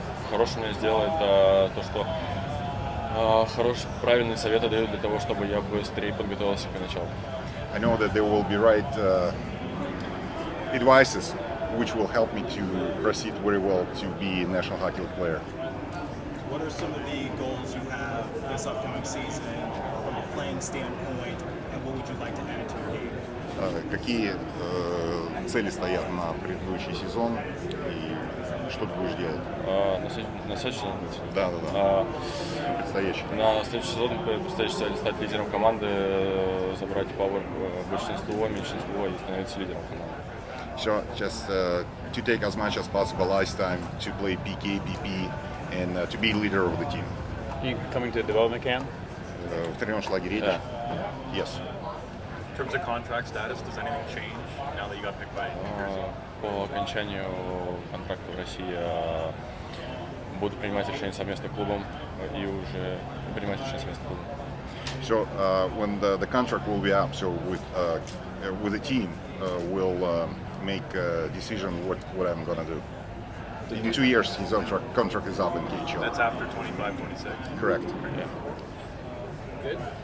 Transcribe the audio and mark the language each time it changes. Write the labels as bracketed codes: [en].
[ru] Хорошее мне сделает то, что правильные советы дают для того, чтобы я быстрее подготовился к началу. [en] I know that there will be right advices which will help me to proceed very well to be a National Hockey League player. What are some of the goals you have this upcoming season from a playing standpoint, and what would you like to add to your game? [ru] Какие цели стоят на предыдущий сезон и что ты будешь делать? На следующий сезон? Да. Предстоящий. На следующий сезон предстоящая цель стать лидером команды, забрать пауэр большинство, меньшинство и становиться лидером команды. [en] So just to take as much as possible ice time, to play PK, PP, and to be leader of the team. Are you coming to development camp? [ru] В тренировочном лагере? [en] Yes. In terms of contract status, does anything change now that you got picked by New Jersey? [ru] По окончанию контракта в России буду принимать решения совместно с клубом и уже принимать решения совместно с клубом. [en] So when the contract will be up, so with the team, we'll make a decision what I'm gonna do. In 2 years, his contract is up in KHL. That's after 25-26. Correct. Yeah. Good.